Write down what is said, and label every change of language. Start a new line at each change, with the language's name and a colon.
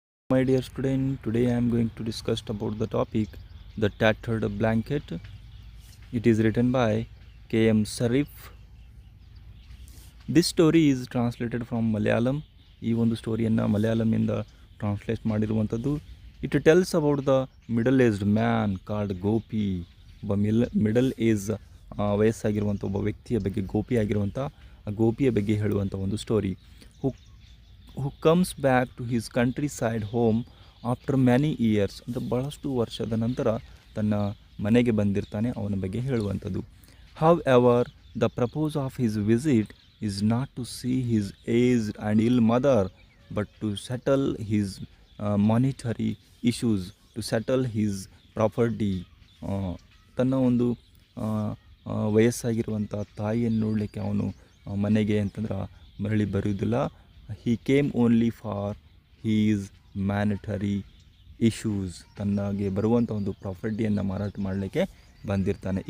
English: My dear student, today I am going to discuss about the topic The Tattered Blanket. It is written by K.M. Sarif. This story is translated from Malayalam.
Kannada: ಈ ಒಂದು ಸ್ಟೋರಿಯನ್ನು ಮಲಯಾಳಂನಿಂದ translate ಮಾಡಿರುವಂಥದ್ದು.
English: It tells about the middle aged man called Gopi.
Kannada: ಒಬ್ಬ middle age ವಯಸ್ಸಾಗಿರುವಂಥ ಒಬ್ಬ ವ್ಯಕ್ತಿಯ ಬಗ್ಗೆ, ಗೋಪಿ ಆಗಿರುವಂಥ ಆ ಗೋಪಿಯ ಬಗ್ಗೆ ಹೇಳುವಂಥ ಒಂದು story.
English: Who comes back to his countryside home after many years.
Kannada: ಅಂದರೆ ಬಹಳಷ್ಟು ವರ್ಷದ ನಂತರ ತನ್ನ ಮನೆಗೆ ಬಂದಿರ್ತಾನೆ, ಅವನ ಬಗ್ಗೆ ಹೇಳುವಂಥದ್ದು.
English: However the purpose of his visit is not to see his aged and ill mother, but to settle his monetary issues, to settle his property.
Kannada: ತನ್ನ ಒಂದು ವಯಸ್ಸಾಗಿರುವಂಥ ತಾಯಿಯನ್ನು ನೋಡಲಿಕ್ಕೆ ಅವನು ಮನೆಗೆ ಅಂತಂದ್ರೆ ಮರಳಿ ಬರುವುದಿಲ್ಲ.
English: He came only for his monetary issues.
Kannada: ತನ್ನಗೆ ಬರುವಂಥ ಒಂದು ಪ್ರಾಪರ್ಟಿಯನ್ನು ಮಾರಾಟ ಮಾಡಲಿಕ್ಕೆ ಬಂದಿರ್ತಾನೆ.